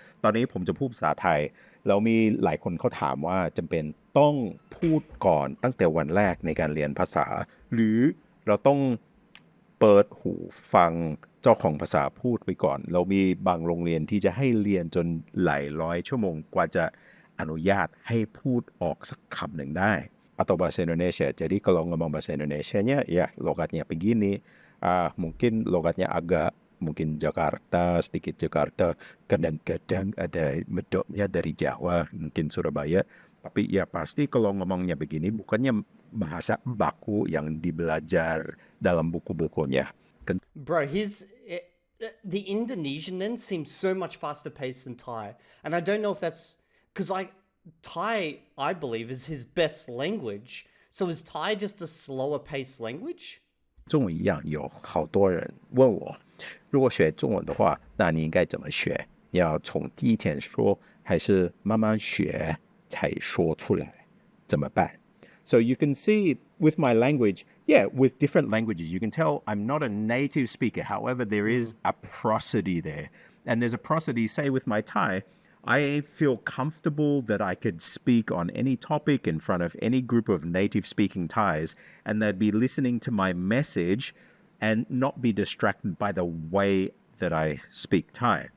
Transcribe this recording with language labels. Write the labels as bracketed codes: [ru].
[th] ตอนนี้ผมจะพูดภาษาไทยแล้วมีหลายคนเขาถามว่าจำเป็นต้องพูดก่อนตั้งแต่วันแรกในการเรียนภาษาหรือเราต้องเปิดหูฟังเจ้าของภาษาพูดไปก่อนเรามีบางโรงเรียนที่จะให้เรียนจนหลายร้อยชั่วโมงกว่าจะอนุญาตให้พูดออกสักคำหนึ่งได้ [id] atau bahasa Indonesia. Jadi kalau ngomong bahasa Indonesianya ya logatnya begini, mungkin logatnya agak mungkin Jakarta, sedikit Jakarta, kadang-kadang ada medoknya dari Jawa, mungkin Surabaya. Tapi ya pasti kalau ngomongnya begini bukannya bahasa baku yang dibelajar dalam buku-bukunya. [en] Bro, the Indonesian then seems so much faster paced than Thai. And I don't know if that's because Thai, I believe, is his best language. So is Thai just a slower paced language? [zh] 中文一样，有好多人问我，如果学中文的话，那你应该怎么学？要从第一天说，还是慢慢学才说出来？怎么办？ [en] So you can see with my language, yeah, with different languages, you can tell I'm not a native speaker. However, there is a prosody there. And there's a prosody, say with my Thai, I feel comfortable that I could speak on any topic in front of any group of native speaking Thais, and they'd be listening to my message and not be distracted by the way that I speak Thai.